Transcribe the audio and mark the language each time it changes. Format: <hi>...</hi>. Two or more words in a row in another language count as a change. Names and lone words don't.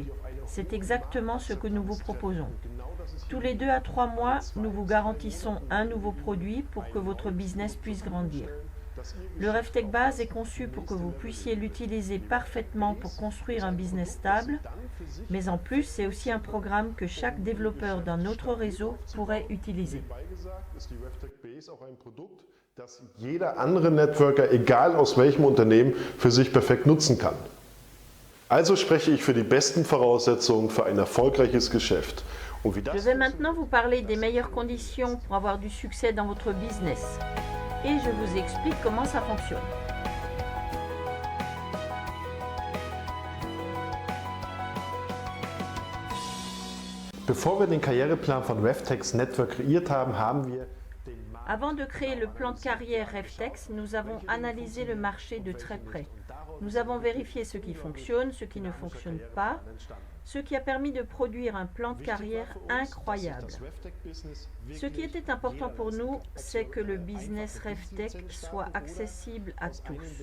<fr>C'est exactement ce que nous vous proposons. Tous les 2 à 3 mois, nous vous garantissons un nouveau produit pour que votre business puisse grandir. Le RevTech Base est conçu pour que vous puissiez l'utiliser parfaitement pour construire un business stable, mais en plus, c'est aussi un programme que chaque développeur d'un autre réseau pourrait utiliser.</fr> <de>Das jeder andere Networker, egal aus welchem Unternehmen, für sich perfekt nutzen kann. Also spreche ich für die besten Voraussetzungen für ein erfolgreiches Geschäft.</de> <fr>Je vais maintenant vous parler des meilleures conditions pour avoir du succès dans votre business. Et je vous explique comment ça fonctionne.</fr> <de>Bevor wir den Karriereplan von RevTech's Network kreiert haben, haben wir</de> <fr>Avant de créer le plan de carrière RevTech, nous avons analysé le marché de très près. Nous avons vérifié ce qui fonctionne, ce qui ne fonctionne pas, ce qui a permis de produire un plan de carrière incroyable. Ce qui était important pour nous, c'est que le business RevTech soit accessible à tous.</fr>